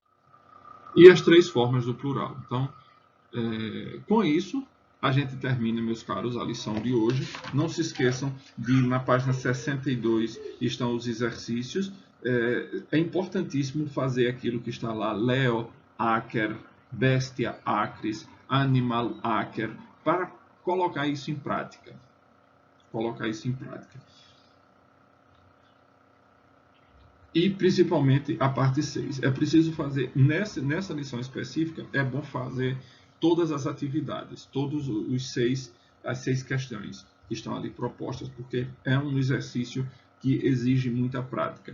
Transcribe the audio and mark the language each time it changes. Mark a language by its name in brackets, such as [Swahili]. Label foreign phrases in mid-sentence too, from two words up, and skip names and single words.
[Portuguese] E as três formas do plural. Então, com isso, a gente termina, meus caros, a lição de hoje. Não se esqueçam de, na página 62, estão os exercícios. É importantíssimo fazer aquilo que está lá, [Latin] leo, acer, bestia, acris, animal, acer, [Portuguese] para colocar isso em prática. E principalmente a parte 6. É preciso fazer, nessa lição específica, é bom fazer todas as atividades, todos as 6 questões que estão ali propostas, porque é um exercício que exige muita prática.